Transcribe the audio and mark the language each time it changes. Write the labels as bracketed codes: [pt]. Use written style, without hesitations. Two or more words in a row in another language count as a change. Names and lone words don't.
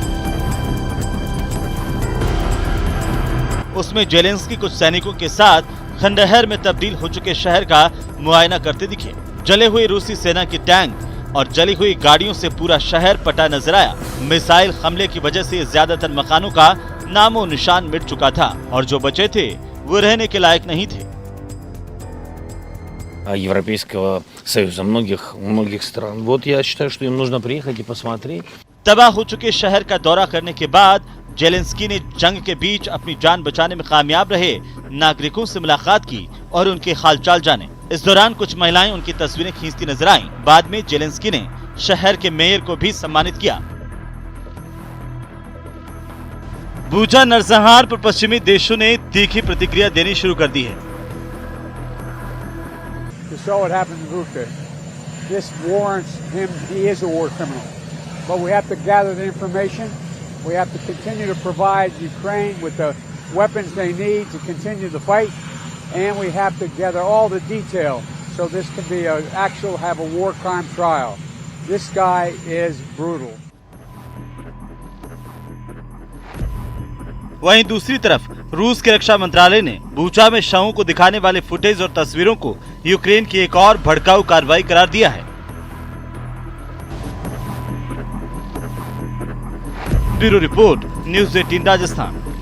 [hi] उसमें जेलेंस्की कुछ सैनिकों के साथ खंडहर में तब्दील हो चुके शहर का मुआयना करते दिखे। जले हुए रूसी सेना के टैंक और जली हुई गाड़ियों से पूरा शहर पटा नजर आया। मिसाइल हमले की वजह से ज्यादातर मकानों का नामो निशान मिट चुका था और जो बचे थे वो रहने के लायक नहीं थे। [ru] Европейского Союза, многих стран. Вот я считаю, что им нужно приехать и посмотреть. [hi] तबाह हो चुके शहर का दौरा करने के बाद जेलेंस्की ने जंग के बीच अपनी जान बचाने में कामयाब रहे नागरिकों से मुलाकात की और उनके हालचाल जाने। इस दौरान कुछ महिलाएं उनकी तस्वीरें खींचती नजर आईं। बाद में जेलेंस्की ने शहर के मेयर को भी सम्मानित किया। बूचा नरसंहार पर पश्चिमी देशों ने तीखी प्रतिक्रिया देनी शुरू कर दी है। [en] You saw what happened in Bucha. This warrants him, he is a war criminal. But we have to gather the information. We have to continue to provide Ukraine with the weapons they need to continue the fight. And we have to gather all the detail so this can be have a war crime trial. This guy is brutal. [hi] वहीं दूसरी तरफ रूस के रक्षा मंत्रालय ने बूचा में शवों को दिखाने वाले फुटेज और तस्वीरों को यूक्रेन की एक और भड़काऊ कार्रवाई करार दिया है। [en] bureau report, [hi] न्यूज़ 18 राजस्थान।